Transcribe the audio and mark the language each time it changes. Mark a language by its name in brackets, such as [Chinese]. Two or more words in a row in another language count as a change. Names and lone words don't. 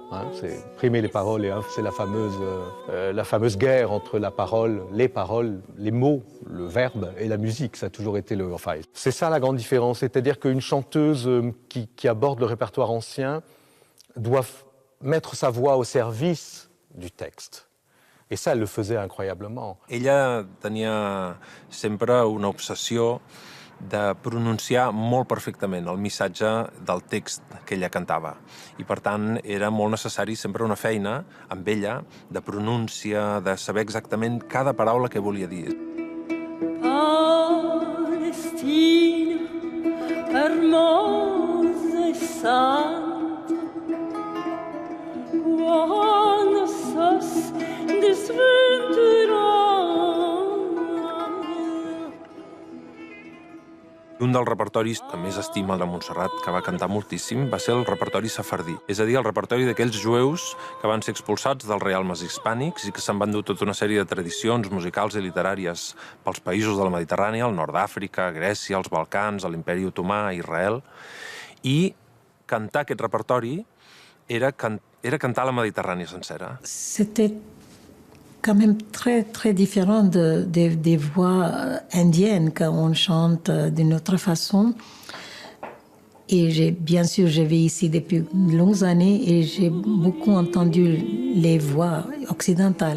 [French] C'est primer les paroles et c'est la fameuse guerre entre la parole, les mots, le verbe et la musique. Ça a toujours été c'est ça la grande différence. C'est-à-dire qu'une chanteuse qui aborde le répertoire ancien doit mettre sa voix au service du texte. Et ça, elle le faisait incroyablement. [Catalan] Ella tenia sempre una obsessió de pronunciar molt perfectament el missatge del text que ella cantava. I, per tant, era molt necessari sempre una feina amb ella de pronúncia, de saber exactament cada paraula que volia dir. [Ladino] Palestina, hermosa y santa, cuando sos desventurada. [Catalan] Un dels repertoris que més estima de Montserrat, que va cantar moltíssim, va ser el repertori sefardí. És a dir, el repertori d'aquells jueus que van ser expulsats dels realmes hispànics i que s'han vendut tota una sèrie de tradicions musicals i literàries pels països de la Mediterrània, el nord d'Àfrica, Grècia, els Balcans, l'Imperi Otomà, Israel. I cantar aquest repertori era cantar la Mediterrània sencera. [French] C'était quand même très, très différent des voix indiennes quand on chante d'une autre façon. Et bien sûr, je vis ici depuis de longues années et j'ai beaucoup entendu les voix occidentales.